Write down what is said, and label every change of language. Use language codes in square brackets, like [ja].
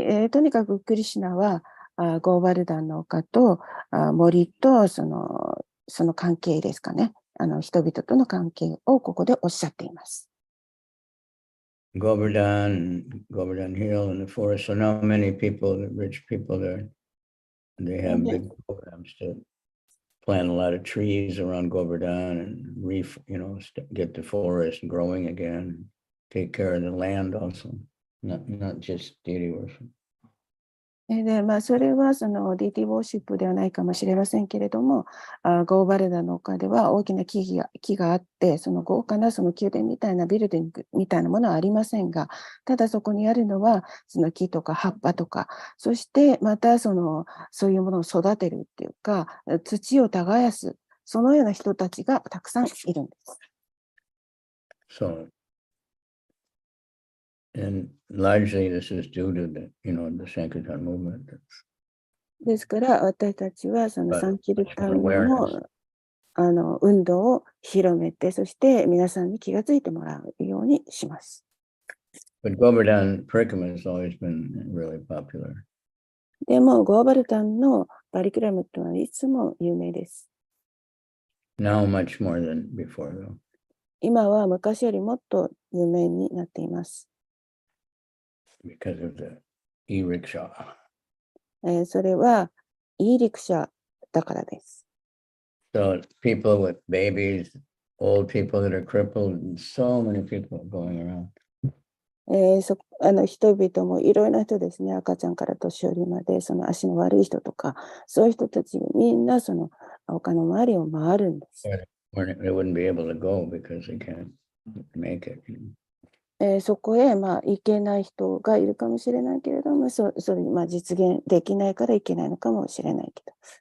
[ja] とにかくクリシュナはゴーバルダンの丘と森とその関係ですかね。人々との関係をここでおっしゃっています。 [en] Govardhan Hill and the forest. So now many people, the rich people there, they have big programs to plant a lot of trees around Govardhan and get the forest growing again, take care of the land also, not just deity worship. [ja] で、まあ、それはそのディティウォーシップではないかもしれませんけれども、ゴーバルダの丘では大きな木があって、その豪華なその宮殿みたいなビルディングみたいなものはありませんが、ただそこにあるのはその木とか葉っぱとか、そしてまたそういうものを育てるっていうか、土を耕す、そのような人たちがたくさんいるんです。 [en] And largely this is due to the Sankirtan movement. [ja] ですから私たちはそのサンキルタンの運動を広めて、そして皆さんに気がついてもらうようにします。 [en] But Govardhan Parikramha has always been really popular. [ja] でもゴーバルタンのパリクラムとはいつも有名です。 [en] Now much more than before though. [ja] 今は昔よりもっと有名になっています。 [en] Because of the e-rickshaw. [ja] それは E リクシャだからです。 [en] So people with babies, old people that are crippled, and so many people going around. [ja] 人々もいろいろな人ですね、赤ちゃんから年寄りまで、その足の悪い人とか、そういう人たちみんなその丘の周りを回るんです。 [en] They wouldn't be able to go because they can't make it. [ja] そこへ行けない人がいるかもしれないけれども、それ実現できないからいけないのかもしれないけど。